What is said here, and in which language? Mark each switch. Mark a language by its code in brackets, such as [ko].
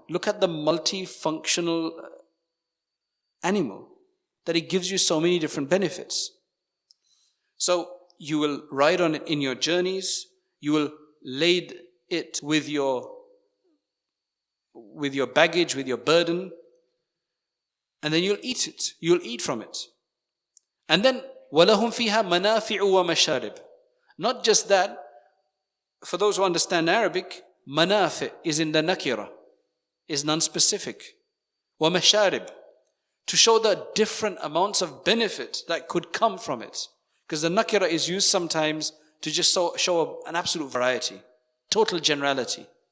[en] Look at the multifunctional animal, that it gives you so many different benefits. So you will ride on it in your journeys. You will lade it with your baggage, with your burden. And then you'll eat it. You'll eat from it. And then [ar] وَلَهُمْ فِيهَا مَنَافِعُ وَمَشَارِبُ. [en] Not just that, for those who understand Arabic, manafi is in the nakira, is non-specific. [ar] وَمَشَارِبُ. [en] To show the different amounts of benefit that could come from it. Because the nakira is used sometimes to just show an absolute variety, total generality.